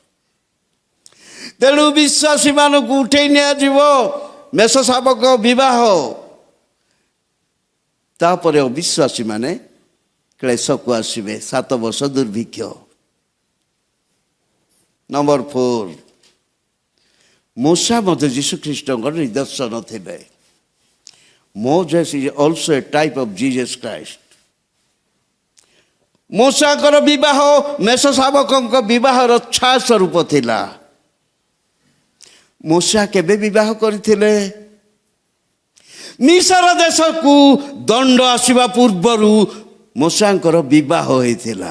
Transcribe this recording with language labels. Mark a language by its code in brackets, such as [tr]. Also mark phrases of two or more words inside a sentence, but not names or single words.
[or] ତେଣୁ ବିଶ୍ୱାସୀମାନଙ୍କୁ ଉଠେଇ ନିଆଯିବ ମେଷ ଶାବକ ବିବାହ, ତାପରେ ଅବିଶ୍ୱାସୀମାନେ କ୍ଲେଶକୁ ଆସିବେ, 7 ବର୍ଷ ଦୁର୍ଭିକ୍ଷ। ନମ୍ବର 4, ମୂଷା ମଧ୍ୟ ଯୀଶୁଖ୍ରୀଷ୍ଟଙ୍କର ନିଦର୍ଶନ ଥିଲେ। [en] Moses is also a type of Jesus Christ. [or] ମୂଷାଙ୍କର ବିବାହ ମେଷ ଶାବକଙ୍କ ବିବାହର ଛାୟା ସ୍ୱରୂପ ଥିଲା। ମୂଷା କେବେ ବିବାହ କରିଥିଲେ? ମିଶର ଦେଶକୁ ଦଣ୍ଡ ଆସିବା ପୂର୍ବରୁ ମୂଷାଙ୍କର ବିବାହ ହୋଇଥିଲା।